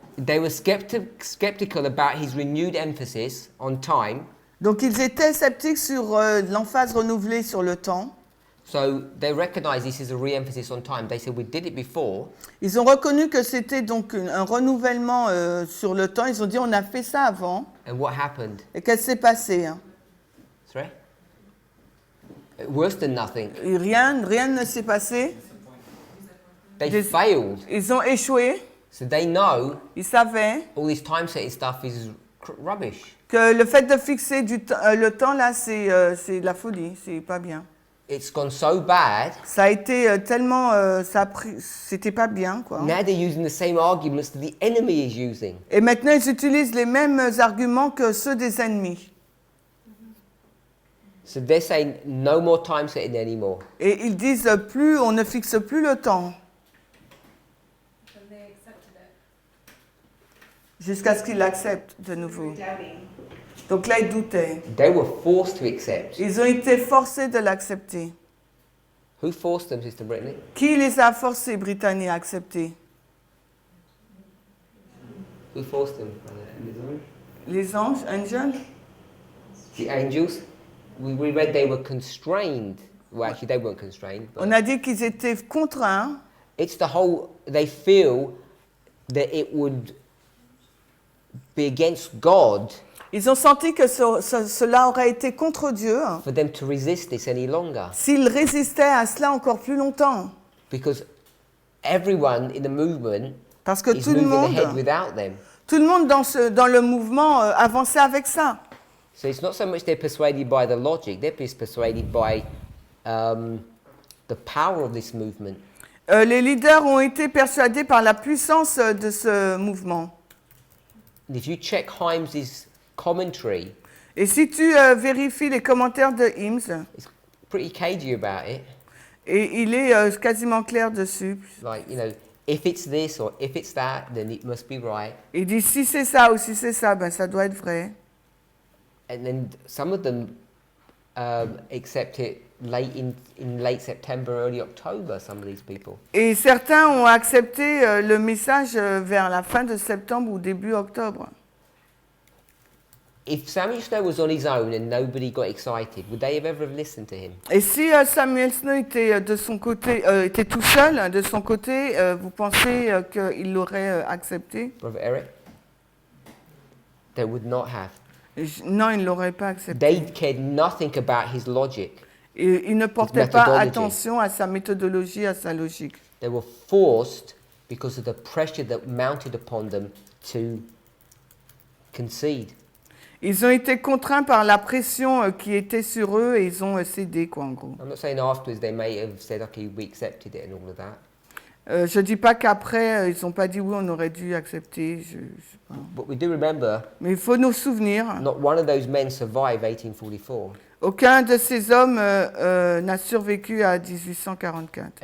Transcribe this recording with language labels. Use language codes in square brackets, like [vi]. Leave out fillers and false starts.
[en] They were skeptical about his renewed emphasis on time, [fr] Donc ils étaient sceptiques sur l'emphase renouvelée sur le temps. [en] so they recognized this is a re-emphasis on time. They said, we did it before, [fr] Ils ont reconnu que c'était donc un renouvellement sur le temps. Ils ont dit on a fait ça avant. [en] and what happened? [fr] Et qu'est-ce qui s'est passé, hein? [en] Sorry? Worse than nothing. [fr] Et rien ne s'est passé. [en] They [fr] Des- [en] failed. [fr] Ils ont échoué. [en] So they know [fr] Ils savaient [en] all this time-setting stuff is rubbish. [fr] que le fait de fixer le temps là, c'est de la folie. C'est pas bien. [en] It's gone so bad, [fr] Ça a été tellement, c'était pas bien, quoi. [en] now they're using the same arguments that the enemy is using. [fr] Et maintenant, ils utilisent les mêmes arguments que ceux des ennemis. [en] So they're saying no more time-setting anymore. [fr] Et ils disent on ne fixe plus le temps [en] Then they accepted it. [fr] jusqu'à ce qu'ils l'acceptent de nouveau. [en] Doubting. [fr] Donc là, ils doutaient. [en] They were forced to accept. [fr] Ils ont été forcés de l'accepter. [en] Who forced them, Sister Brittany? [fr] Qui les a forcés, Britanniques, à accepter? [en] Who forced them? [fr] Les anges, angels? [en] The angels. We read they were constrained. Well, actually, they weren't constrained. But [fr] On a dit qu'ils étaient contraints. [en] it's the whole. They feel that it would be against God [fr] Ils ont senti que cela aurait été contre Dieu [en] for them to resist this any longer, [fr] s'ils résistaient à cela encore plus longtemps. [en] because everyone in the movement [fr] Parce que [en] is moving ahead without them. [fr] tout le monde dans le mouvement avançait avec ça. [en] So it's not so much they're persuaded by the logic; they're persuaded by the power of this movement. [fr] Les leaders ont été persuadés par la puissance de ce mouvement. [en] And if you check Hymes's commentary, [fr] Et si tu vérifies les commentaires de Hims, [en] it's pretty cagey about it. [fr] et il est quasiment clair dessus. [en] Like, you know, if it's this or if it's that, then it must be right. [fr] Il dit si c'est ça ou si c'est ça, ben ça doit être vrai. [en] And then some of them accept it in late September, early October, some of these people. [fr] Et certains ont accepté le message vers la fin de septembre ou début octobre. [en] If Samuel Snow was on his own and nobody got excited, would they have ever listened to him? [fr] Et si Samuel Snow était de son côté, était tout seul de son côté, vous pensez qu'il l'aurait accepté? [en] Brother Eric? They would not have. [fr] Non, il ne l'aurait pas accepté. [en] They cared nothing about his logic. [fr] Et ils ne portaient pas [en] methodology. [fr] attention à sa méthodologie, à sa logique. [en] They were forced because of the pressure that mounted upon them to concede. [fr] Ils ont été contraints par la pression qui était sur eux et ils ont cédé, quoi, en gros. [en] I'm not saying afterwards they may have said, okay, we accepted it and all of that. [fr] Je ne dis pas qu'après, ils n'ont pas dit oui, on aurait dû accepter. Je sais pas. [en] But we do remember, [fr] Mais il faut nous souvenir, [en] not one of those men survived 1844. [fr] aucun de ces hommes n'a survécu à 1844.